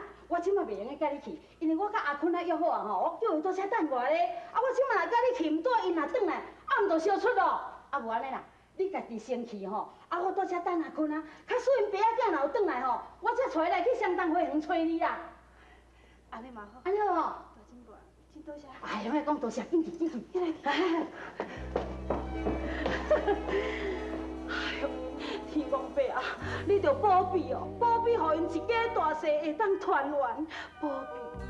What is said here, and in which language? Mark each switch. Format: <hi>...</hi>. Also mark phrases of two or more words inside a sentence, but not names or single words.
<nan>我即马袂用甲你去，因为我甲阿坤啊约好啊吼，我叫伊倒车等我咧。啊，我即马若甲你去，毋对，伊若转来，啊，毋就烧出咯。啊，无安尼啦，你家己先去吼，啊，我倒车等阿坤啊。较输因爸仔囝若有转来吼，我才带来去上当会园找你啦。安尼嘛好。安尼好。大进步啊，真多谢。哎，拢爱讲多谢，紧去。哎呦！天公伯啊，你着保庇哦，保庇，互因一家大细会当团圆，保庇。</nan>